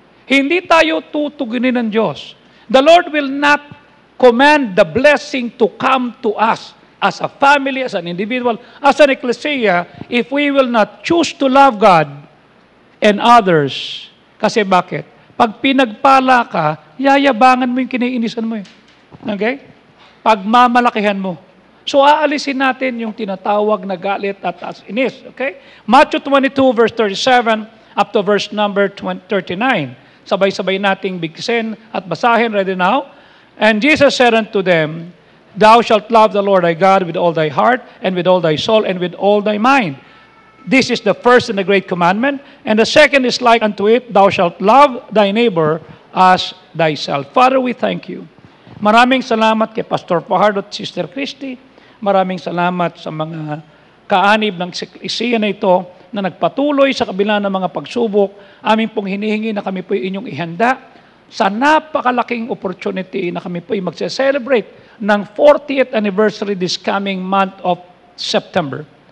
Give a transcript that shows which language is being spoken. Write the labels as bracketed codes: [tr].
[tl] Hindi tayo tutugunin ng Diyos. [en] The Lord will not command the blessing to come to us as a family, as an individual, as an ecclesia, if we will not choose to love God and others. [tl] Kasi bakit? Pag pinagpala ka, yayabangan mo yung kiniinisan mo. Okay? Pagmamalakihan mo. So, aalisin natin yung tinatawag na galit at inis. Okay? [en] Matthew 22, verse 37, up to verse number 39. [tl] Sabay-sabay nating bigkisin at basahin. [en] Ready now? And Jesus said unto them, Thou shalt love the Lord thy God with all thy heart, and with all thy soul, and with all thy mind. This is the first and the great commandment. And the second is like unto it, Thou shalt love thy neighbor as thyself. Father, we thank you. [tl] Maraming salamat kay Pastor Fajardo at Sister Christy. Maraming salamat sa mga kaanib ng eklesiya na ito na nagpatuloy sa kabila ng mga pagsubok. Amin pong hinihingi na kami po inyong ihanda sa napakalaking opportunity na kami po ay magse-celebrate ng 40th anniversary [en] this coming month of September.